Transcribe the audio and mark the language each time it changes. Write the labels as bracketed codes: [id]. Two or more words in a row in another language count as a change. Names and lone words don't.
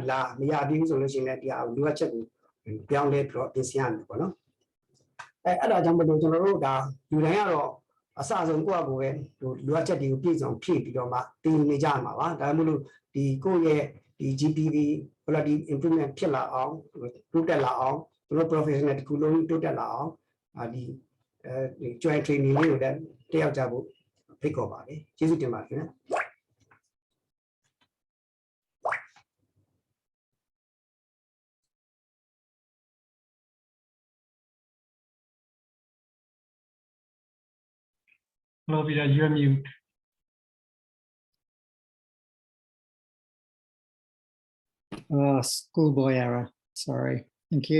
[my] လားမရသေးဘူးဆိုလို့ရှိရင်လည်းဒီလိုအပ်ချက်ကိုပြောင်းလဲပြီးတော့ပြင်ဆင်ရမယ်ပေါ့နော်အဲ့ဒါကြောင့်မလို့ကျွန်တော်တို့ဒါလူတိုင်းကတော့အစဆုံးကိုယ့်အကိုပဲလိုအပ်ချက်တွေကိုပြည့်စုံဖြည့်ပြီးတော့မှတင်နေကြမှာပါဒါမှမဟုတ်ဒီကိုယ့်ရဲ့ဒီ [en] GPV quality improvement [my] ဖြစ်လာအောင်တိုးတက်လာအောင်တို့ professional တခုလုံးတိုးတက်လာအောင်ဒီ [en] joint training [my] လေးကိုတက်ရောက်ကြဖို့ဖိတ်ခေါ်ပါတယ်ကျေးဇူးတင်ပါတယ်ခင်ဗျာ [en] Hello, Peter, you're mute. Schoolboy error. Sorry. Thank you.